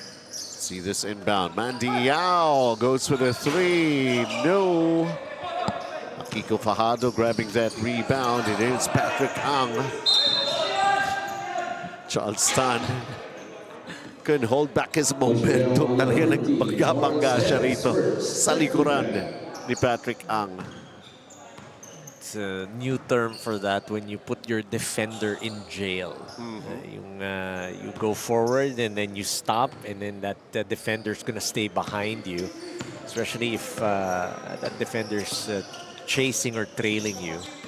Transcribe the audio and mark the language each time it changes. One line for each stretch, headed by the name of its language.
English: See this inbound. Mandy Yao goes for the 3. No. Kiko Fajardo grabbing that rebound. It is Patrick Ang. Charleston couldn't hold back his momentum.
Filipino: Talaga nagbangga siya rito sa likuran ni Patrick Ang.
English: It's a new term for that when you put your defender in jail. You go forward and then you stop, and then that defender's gonna stay behind you, especially if that defender's chasing or trailing you.